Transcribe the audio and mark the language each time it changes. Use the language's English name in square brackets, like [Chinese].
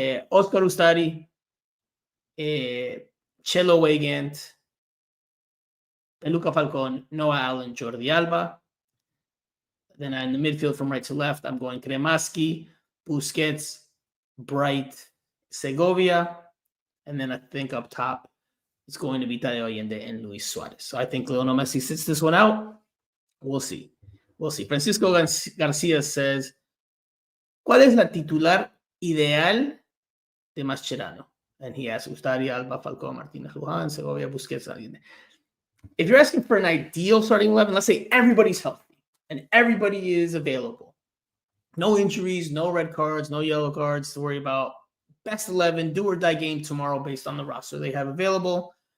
[English] Oscar Ustari, Chelo Weigand, Luca Falcon, Noah Allen, Jordi Alba. Then in the midfield from right to left, I'm going Cremaschi, Busquets, Bright, Segovia. And then I think up top, it's going to be Tadeo Allende and Luis Suarez. So I think Lionel Messi sits this one out. We'll see. [Spanish] Francisco Garcia [English] says, [Spanish] ¿cuál es la titular ideal de Mascherano? [English] And he asks, Ustari, Alba, Falcón, Martínez, Luján, Segovia, Busquets, Allende. If you're asking for an ideal starting 11, let's say everybody's healthy and everybody is available. No injuries, no red cards, no yellow cards to worry about. Best 11, do or die game tomorrow based on the roster they have available.